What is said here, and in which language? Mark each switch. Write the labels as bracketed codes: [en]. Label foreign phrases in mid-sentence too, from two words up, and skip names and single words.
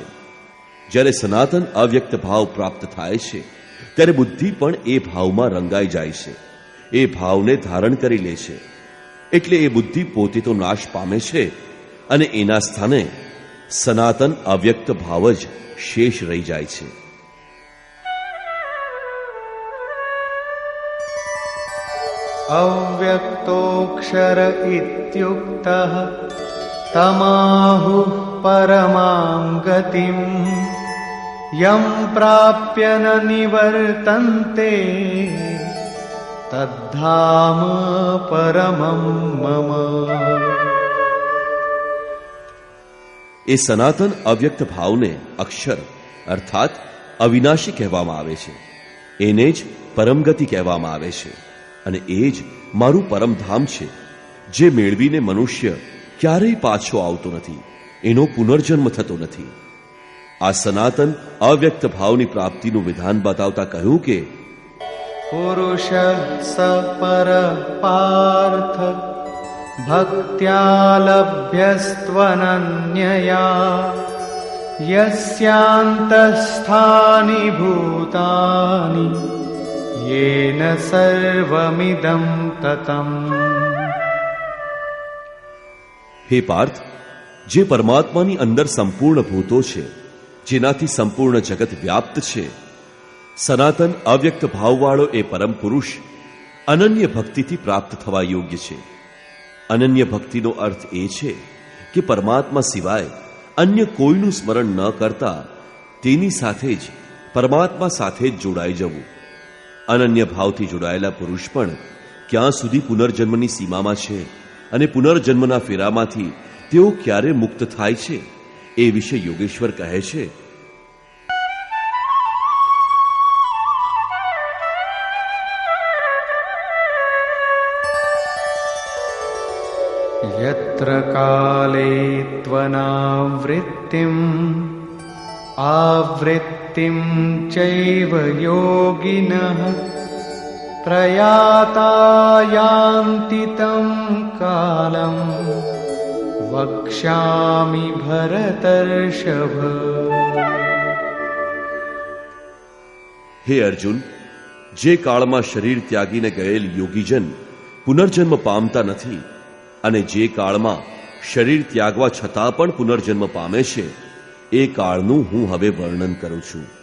[gu] જ્યારે સનાતન અવ્યક્ત ભાવ પ્રાપ્ત થાય છે, ત્યારે બુદ્ધિ પણ એ ભાવમાં રંગાઈ જાય છે, એ ભાવને ધારણ કરી લે છે. એટલે એ બુદ્ધિ પોતે તો નાશ પામે છે, અને એના સ્થાને સનાતન અવ્યક્ત ભાવ જ શેષ રહી જાય છે. [sa] अव्यक्तोऽक्षर इत्युक्तः तमाहुः परमां गतिम् यं प्राप्य न निवर्तन्ते तद्धाम परमं मम। [gu] એ સનાતન અવ્યક્ત ભાવને અક્ષર અર્થાત અવિનાશી કહેવામાં આવે છે. એને જ પરમગતિ કહેવામાં આવે છે, અને એ જ મારું પરમધામ છે, જે મેળવીને મનુષ્ય ક્યારેય પાછો આવતો નથી, એનો પુનર્જન્મ થતો નથી. આ સનાતન અવ્યક્ત ભાવની પ્રાપ્તિનું વિધાન બતાવતા કહ્યું કે [sa] पुरुष स पर पार्थ भक्त्या लभ्यस्त्वनन्यया यस्यांतस्थानी भूतानी येन सर्वमिदं ततम्। [gu] હે પાર્થ, જે પરમાત્માની અંદર સંપૂર્ણ ભૂતો છે, જેનાથી સંપૂર્ણ જગત વ્યાપ્ત છે, સનાતન અવ્યક્ત ભાવવાળો એ પરમ પુરુષ અનન્ય ભક્તિથી પ્રાપ્ત થવા યોગ્ય છે. અનન્ય ભક્તિનો અર્થ એ છે કે પરમાત્મા સિવાય અન્ય કોઈનું સ્મરણ ન કરતા તેની સાથે જ પરમાત્મા સાથે જ જોડાઈ જવું. અનન્ય ભાવથી જોડાયેલા પુરુષ પણ ક્યાં સુધી પુનર્જન્મની સીમામાં છે અને પુનર્જન્મના ફેરામાંથી તેઓ ક્યારે મુક્ત થાય છે, એ વિશે યોગેશ્વર કહે છે. [sa] यत्र काले त्वनावृत्तिम् आवृत्तिं चैव योगिनः प्रयाता यान्ति तं कालं वक्ष्यामि भरतर्षभ। [gu] હે અર્જુન, જે કાળમાં શરીર ત્યાગીને ગયેલ યોગીજન પુનર્જન્મ પામતા નથી, અને જે કાળમાં શરીર ત્યાગવા છતાં પણ પુનર્જન્મ પામે છે, એ કાળનું હું હવે વર્ણન કરું છું.